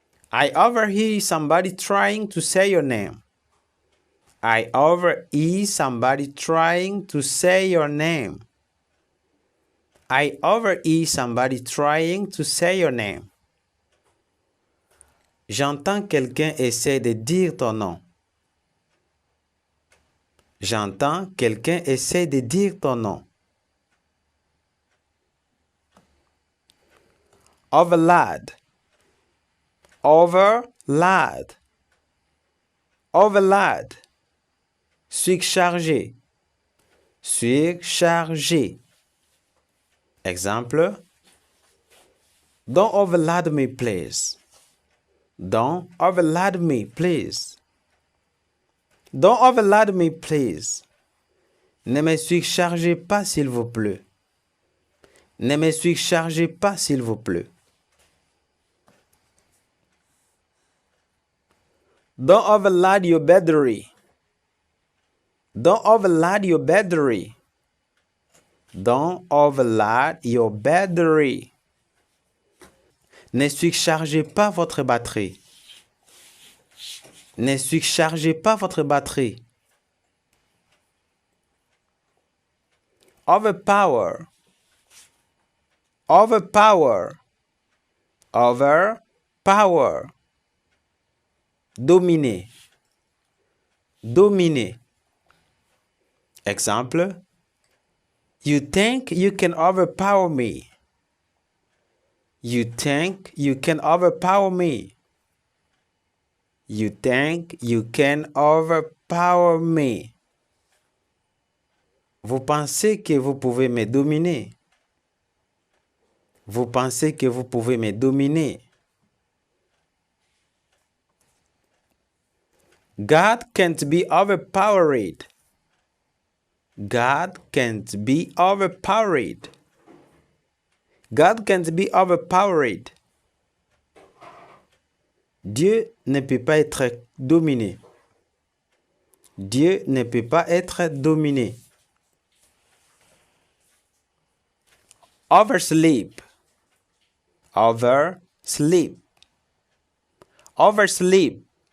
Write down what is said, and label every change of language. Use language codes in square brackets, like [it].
[en] I overhear somebody trying to say your name. I overhear somebody trying to say your name. I overhear somebody trying to say your name. [fr] J'entends quelqu'un essayer de dire ton nom. J'entends quelqu'un essayer de dire ton nom. [en] Overload. Overload. Overload. [fr] Surchargé. Surchargé. Exemple. [en] Don't overload me, please. Don't overload me, please. Don't overload me, please. [fr] Ne me surchargez pas, s'il vous plaît. Ne me surchargez pas, s'il vous plaît. [en] Don't overload your battery. Don't overload your battery. Don't overload your battery. [fr] Ne surchargez pas votre batterie. Ne surchargez pas votre batterie. [en] Overpower. Overpower. Overpower. [fr] Dominer. Dominer. Exemple. [en] You think you can overpower me. You think you can overpower me. You think you can overpower me. [fr] Vous pensez que vous pouvez me dominer. Vous pensez que vous pouvez me dominer. [en] God can't be overpowered. God can't be overpowered. God can't be overpowered. [fr] Dieu ne peut pas être dominé. Dieu ne peut pas être dominé. [en] Oversleep. Oversleep. Oversleep.